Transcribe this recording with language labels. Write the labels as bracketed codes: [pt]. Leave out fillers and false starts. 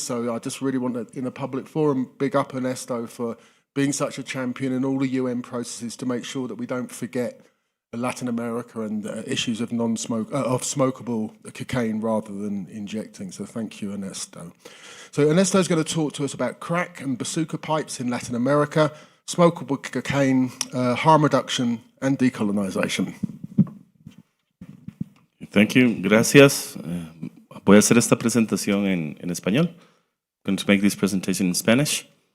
[en] So I just really want to, in a public forum, big up Ernesto for being such a champion in all the UN processes to make sure that we don't forget Latin America and issues of smokable cocaine rather than injecting. So thank you, Ernesto. So Ernesto is going to talk to us about crack and Basuco pipes in Latin America, smokable cocaine, harm reduction, and decolonization. Thank you, gracias. [es] Voy a hacer esta presentación en español. [en] I'm going to make this presentation in Spanish.